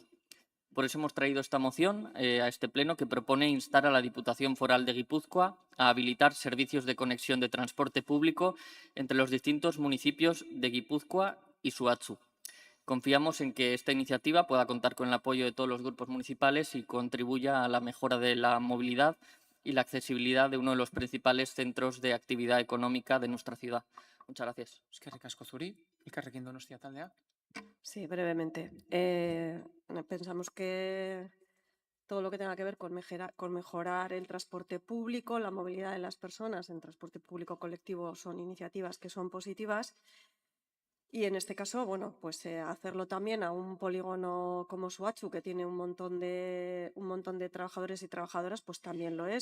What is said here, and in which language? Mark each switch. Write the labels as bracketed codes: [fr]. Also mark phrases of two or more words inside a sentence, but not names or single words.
[es] Por eso hemos traído esta moción a este Pleno que propone instar a la Diputación Foral de Guipúzcoa a habilitar servicios de conexión de transporte público entre los distintos municipios de Guipúzcoa y Suatzu. Confiamos en que esta iniciativa pueda contar con el apoyo de todos los grupos municipales y contribuya a la mejora de la movilidad y la accesibilidad de uno de los principales centros de actividad económica de nuestra ciudad. Muchas gracias. [eu] Eskerrik asko zuri, elkarrekin Donostia taldea. [es] Sí, brevemente. Pensamos que todo lo que tenga que ver con mejorar el transporte público, la movilidad de las personas en transporte público colectivo son iniciativas que son positivas. Y en este caso, bueno, pues hacerlo también a un polígono como Suatzu, que tiene un montón de trabajadores y trabajadoras, pues también lo es.